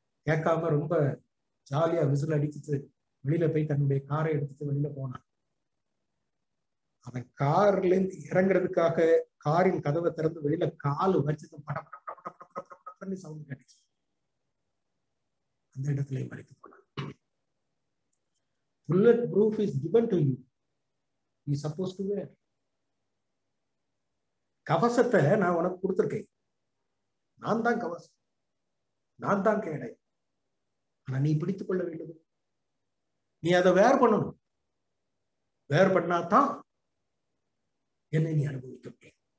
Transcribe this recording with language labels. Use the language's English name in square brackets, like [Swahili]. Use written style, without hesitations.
[Tamil] கேட்காம ரொம்ப ஜாலியா விசில் அடிச்சுட்டு வெளியில போய் தன்னுடைய காரை எடுத்துட்டு வெளியில போனான். அவன் கார்ல இருந்து இறங்குறதுக்காக காரின் கதவை திறந்து வெளியில காலு வச்சது படப்படப்படப்படப்படப்படப்படன்னு சவுண்ட் கேட்டுச்சு. அந்த இடத்துல மறைத்து போனான். [English] Bullet proof is given to you. You are supposed to wear. [Tamil] கவசத்தை நான் உனக்கு கொடுத்துருக்கேன், நான் தான் கவசம், நான் தான் கேடை, ஆனா நீ பிடித்துக் கொள்ள வேண்டும், நீ அதை வேர் பண்ணணும், வேர் பண்ணாதான் என்னை நீ அனுபவிக்க முடியும்.